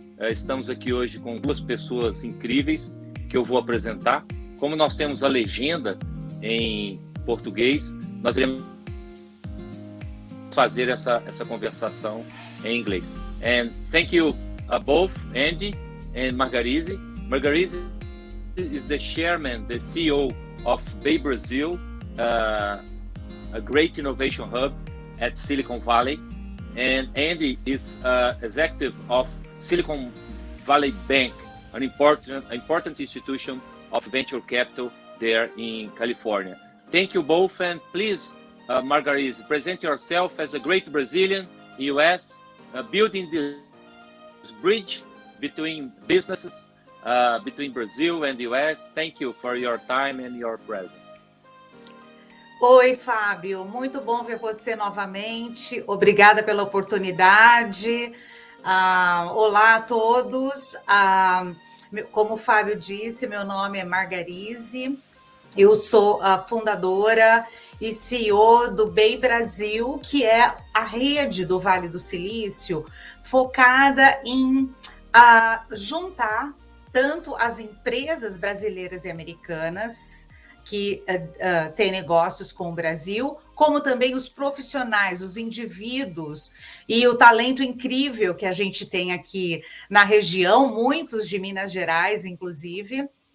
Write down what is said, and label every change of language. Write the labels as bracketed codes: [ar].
[pt] Estamos aqui hoje com duas pessoas incríveis que eu vou apresentar. Como nós temos a legenda em português, nós iremos fazer essa conversação em inglês. [en] And thank you both, Andy and Margarise. Margarise is the chairman, the CEO of BayBrazil, a great innovation hub at Silicon Valley, and Andy is executive of Silicon Valley Bank, an important institution of venture capital there in California. Thank you both, and please, Margarise, present yourself as a great Brazilian in US, building this bridge between businesses, between Brazil and the US. Thank you for your time and your presence. [pt] Oi, Fábio, muito bom ver você novamente. Obrigada pela oportunidade. Olá a todos. Como o Fábio disse, meu nome é Margarise. Eu sou a fundadora e CEO do BayBrazil, que é a rede do Vale do Silício, focada em juntar tanto as empresas brasileiras e americanas que têm negócios com o Brasil, como também os profissionais, os indivíduos e o talento incrível que a gente tem aqui na região, muitos de Minas Gerais, inclusive.